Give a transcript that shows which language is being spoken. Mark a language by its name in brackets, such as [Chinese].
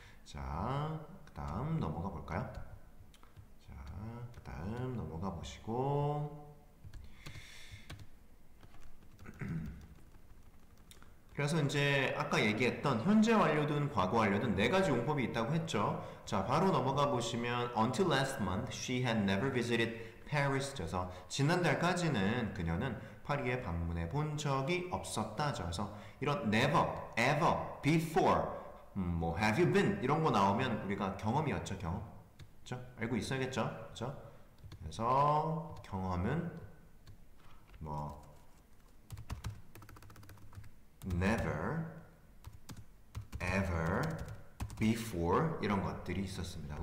[Korean] 자, 그 다음 넘어가 볼까요? 자, 그 다음 넘어가 보시고 그래서 이제 아까 얘기했던 현재 완료든 과거 완료든 네 가지 용법이 있다고 했죠. 자, 바로 넘어가 보시면 [English] Until last month, she had never visited Paris. [Korean] 그래서 지난달까지는 그녀는 파리에 방문해 본 적이 없었다. 그래서 이런 never, ever, before, 뭐 [English] have you been [Korean] 이런 거 나오면 우리가 경험이었죠. 경험. 그렇죠? 알고 있어야겠죠. 그렇죠? 그래서 경험은 뭐 never, ever, before 이런 것들이 있었습니다.